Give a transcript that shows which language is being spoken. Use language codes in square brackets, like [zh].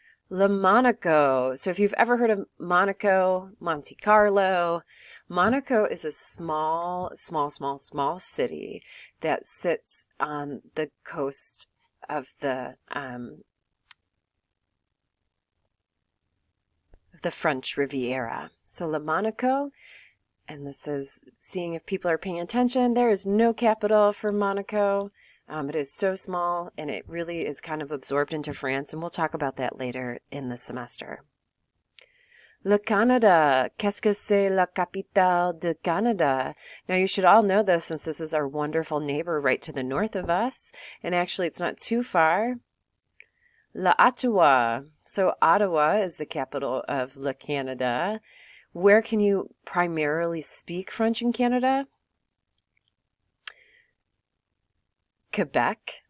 [en] Le Monaco. So if you've ever heard of Monaco, Monte Carlo, Monaco is a small city that sits on the coast of the French Riviera. So Le Monaco, and this is seeing if people are paying attention. There is no capital for Monaco. It is so small, and it really is kind of absorbed into France, and we'll talk about that later in the semester. [fr] Le Canada. Qu'est-ce que c'est la capitale de Canada? [en] Now, you should all know this since this is our wonderful neighbor right to the north of us, and actually it's not too far. La Ottawa. So Ottawa is the capital of Le Canada. Where can you primarily speak French in Canada? Quebec,